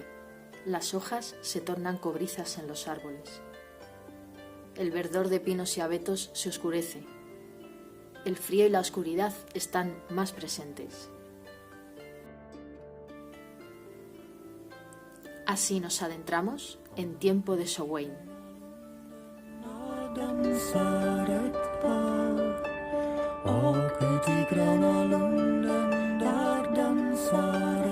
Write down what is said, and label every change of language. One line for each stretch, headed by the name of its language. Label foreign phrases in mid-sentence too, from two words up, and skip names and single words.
Spanish: Las hojas se tornan cobrizas en los árboles. El verdor de pinos y abetos se oscurece. El frío y la oscuridad están más presentes. Así nos adentramos en tiempo de Samhain.
Swedish: Och ut i gröna lunden där dansar